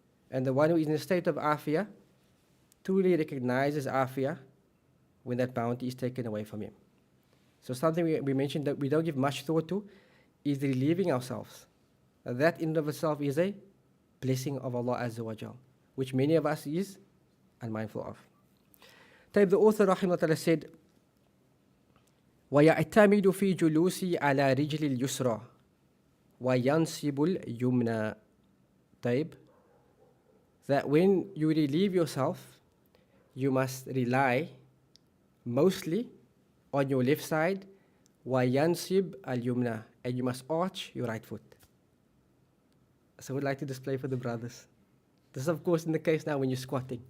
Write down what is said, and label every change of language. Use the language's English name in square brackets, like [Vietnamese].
[English] And the one who is in a state of afiyah truly recognizes afiyah when that bounty is taken away from him. So something we mentioned that we don't give much thought to is relieving ourselves. That in and of itself is a blessing of Allah Azza wa Jal, which many of us is unmindful of. The author rahimahullah said, [Arabic] وَيَعْتَمِدُ فِي جُلُوسِي عَلَى رِجْلِ الْيُسْرَى وَيَنْصِبُ الْيُمْنَى. [English] That when you relieve yourself, you must rely mostly on your left side, [Arabic] وَيَنْصِبْ الْيُمْنَى, [English] and you must arch your right foot. So I would like to display for the brothers. This is of course in the case now when you're squatting.